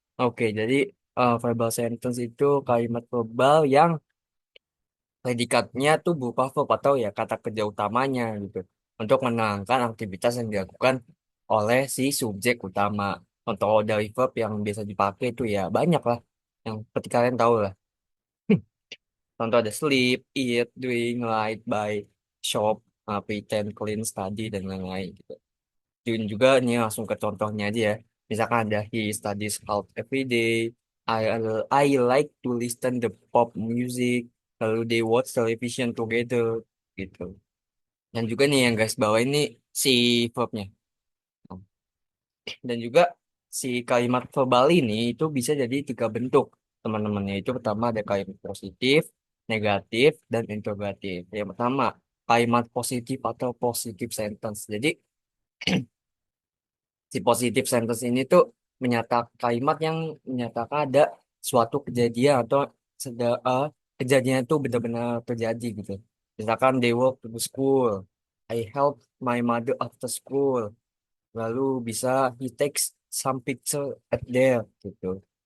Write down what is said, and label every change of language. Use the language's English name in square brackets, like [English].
[Indonesian] Oke, jadi verbal sentence itu kalimat verbal yang predikatnya tuh berupa verb atau ya kata kerja utamanya gitu untuk menerangkan aktivitas yang dilakukan oleh si subjek utama. Contoh dari verb yang biasa dipakai itu ya banyak lah yang seperti kalian tahu lah. Contoh ada [English] sleep, eat, doing, light, buy, shop, pretend, clean, study [Indonesian] dan lain-lain gitu. Dan juga ini langsung ke contohnya aja ya. Misalkan ada [English] he studies hard every day. I I like to listen the pop music. Lalu they watch television together gitu. [Indonesian] Dan juga nih yang guys bawah ini si verbnya. Dan juga si kalimat verbal ini itu bisa jadi tiga bentuk teman-temannya. Itu pertama ada kalimat positif, negatif, dan interrogatif. Yang pertama kalimat positif atau positive sentence. Jadi si positive sentence ini tuh kalimat yang menyatakan ada suatu kejadian atau kejadian itu benar-benar terjadi gitu. [English] Misalkan they walk to the school, I help my mother after school. [Indonesian] Lalu bisa [English] he takes some picture at there gitu.